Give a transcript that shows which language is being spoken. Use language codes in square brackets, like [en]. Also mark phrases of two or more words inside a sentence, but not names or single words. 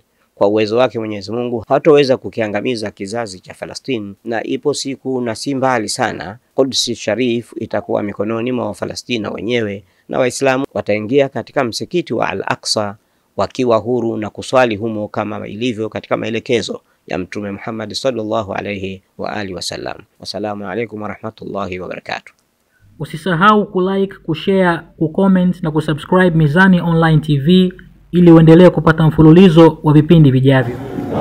[sw] Kwa uwezo wake Mwenyezi Mungu hataweza kukiangamiza kizazi cha Falastini, na ipo siku na si mbali sana Quds Sharif itakuwa mikononi mwa Wafalestina wenyewe, na Waislamu wataingia katika msikiti wa Al-Aqsa wakiwa huru na kuswali humo kama ilivyo katika maelekezo ya Mtume Muhammad [ar] صلى الله عليه وعلى آله وسلم. والسلام عليكم ورحمة الله وبركاته. [sw] Usisahau kulike, kushare, kucomment na kusubscribe Mizani Online TV ili uendelee kupata mfululizo wa vipindi vijavyo.